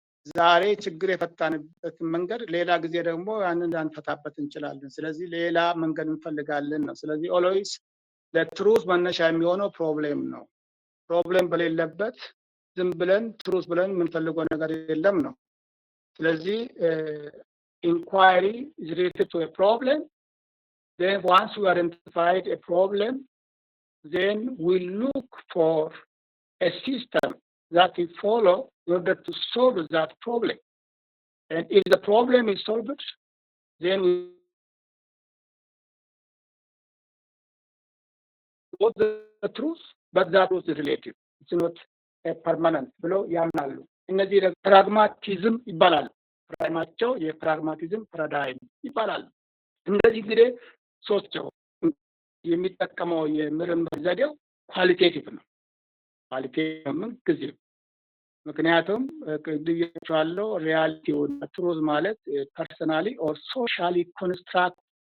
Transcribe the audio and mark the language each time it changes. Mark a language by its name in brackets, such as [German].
[Amharic] ዛሬ ችግር የፈታንበትን መንገድ ሌላ ጊዜ ደግሞ ያንን ላንፈታበት እንችላለን። ስለዚህ ሌላ መንገድ እንፈልጋለን ነው። ስለዚህ ኦልዌይስ ለትሩዝ መነሻ የሚሆነው ፕሮብሌም ነው። ፕሮብሌም በሌለበት ዝም ብለን ትሩዝ ብለን የምንፈልገው ነገር የለም ነው። ስለዚህ ኢንኳይሪ [English] is related to a problem. Then once we identified a problem, then we look for a system that we follow in order to solve that problem. And if the problem is solved, then we know the truth, but that was relative. It's not a permanent. [Amharic] ብለው ያምናሉ። እነዚህ ፕራግማቲዝም ይባላል። ፕራግማቸው የፕራግማቲዝም ፓራዳይም ይባላል። እነዚህ እንግዲህ ሶስቸው የሚጠቀመው የምርምር ዘዴው ኳሊቴቲቭ ነው። ኳሊቴቲቭ ምን ጊዜ ምክንያቱም ቅድያቸዋለሁ ሪያሊቲ ትሩዝ ማለት [English] ፐርሰናሊ ኦር ሶሻሊ ኮንስትራክት